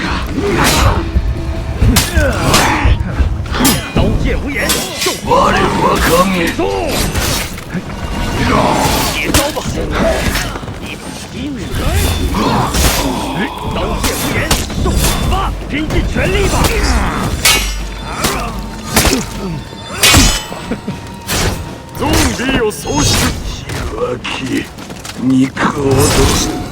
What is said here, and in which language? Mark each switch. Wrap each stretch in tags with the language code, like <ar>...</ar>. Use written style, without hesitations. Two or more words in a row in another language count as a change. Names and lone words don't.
<zh>刀剑无眼，</zh> <ja>我は影。</ja> <zh>接招吧！刀剑无眼，动手吧！拼尽全力吧！</zh> <ja>ゾーン B を喪失。弱気。肉を落とす。</ja>